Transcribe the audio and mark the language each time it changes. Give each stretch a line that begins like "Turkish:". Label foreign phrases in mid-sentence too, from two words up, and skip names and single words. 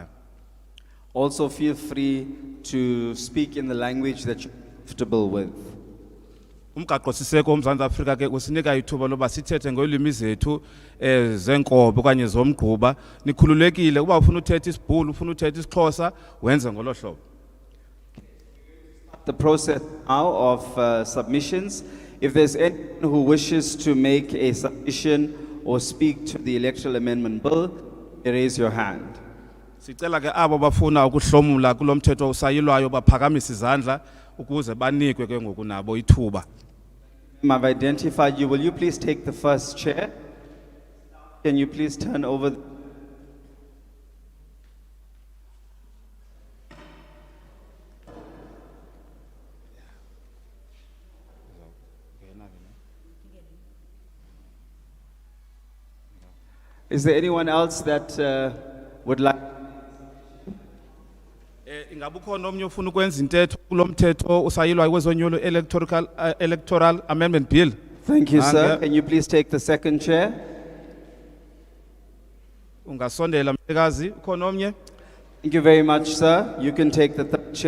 English: Also feel free to speak in the language that you're comfortable with.
Xhosa: Umgaqo siseko uMzantsi Afrika ke usinika ithuba loba sithethe ngolwimi zethu zenkobe okanye zomgquba. Nikhululekile uba ufuna uthetha isiBhulu ufuna uthetha isiXhosa wenze ngolo hlobo.
English: The process now of submissions. If there's anyone who wishes to make a submission or speak to the Electoral Amendment Bill, raise your hand.
Xhosa: Sicela ke abo bafuna ukuhlomula kulomthetho usayilwayo baphakamise izandla ukuze banikwe ke ngoku nabo ithuba.
English: I've identified you. Will you please take the first chair? Can you please turn over? Is there anyone else that would like?
Xhosa: Ingabe ukhona omnye ufuna ukwenza intetho kulomthetho usayilwayo kwezonyulo Electoral Amendment Bill?
English: Thank you, sir. Can you please take the second chair?
Xhosa: Ungasondela mhlekazi, ukhona omnye?
English: Thank you very much, sir. You can take the third chair.